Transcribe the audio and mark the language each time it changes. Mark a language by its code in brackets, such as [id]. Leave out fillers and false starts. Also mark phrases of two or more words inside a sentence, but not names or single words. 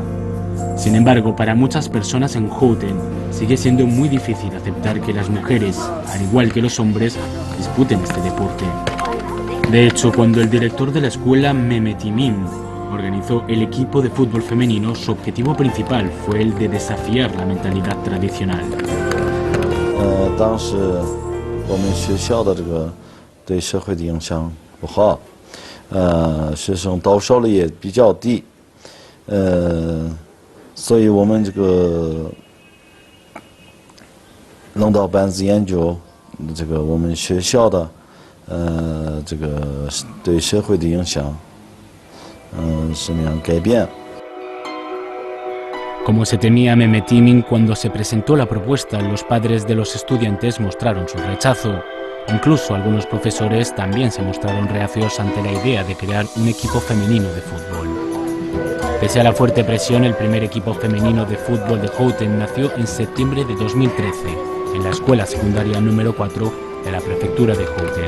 [es] Sin embargo, para muchas personas en Houten sigue siendo muy difícil aceptar que las mujeres, al igual que los hombres, disputen este deporte. De hecho, cuando el director de la escuela Mehmet Emin organizó el equipo de fútbol femenino, su objetivo principal fue el de desafiar la mentalidad tradicional. [zh] 当时我们学校的这个对社会的影响不好，学生到手率也比较低，所以我们这个领导班子研究这个我们学校的这个对社会的影响，什么样改变。 [es] Como se temía Mehmet Emin, cuando se presentó la propuesta, los padres de los estudiantes mostraron su rechazo. Incluso algunos profesores también se mostraron reacios ante la idea de crear un equipo femenino de fútbol. Pese a la fuerte presión, el primer equipo femenino de fútbol de Houten nació en septiembre de 2013, en la escuela secundaria número 4 de la prefectura de Houten.